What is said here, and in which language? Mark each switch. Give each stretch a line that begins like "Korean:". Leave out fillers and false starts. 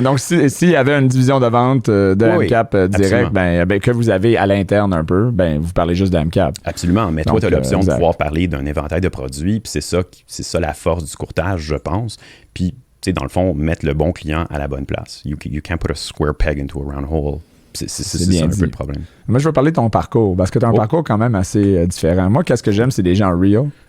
French: Donc, s'il y avait une division de vente de MCAP direct, que vous avez à l'interne un peu, vous parlez juste de MCAP. Absolument. Mais toi, tu as l'option de pouvoir parler d'un éventail de produits. Puis c'est ça la force du courtage, je pense. Puis, dans le fond, mettre le bon client à la bonne place.
English: You can't put a square peg into a round hole.
French: C'est ça un peu le problème. Moi, je veux parler de ton parcours, parce que tu as un parcours quand même assez différent. Moi, qu'est-ce que j'aime, c'est des gens real.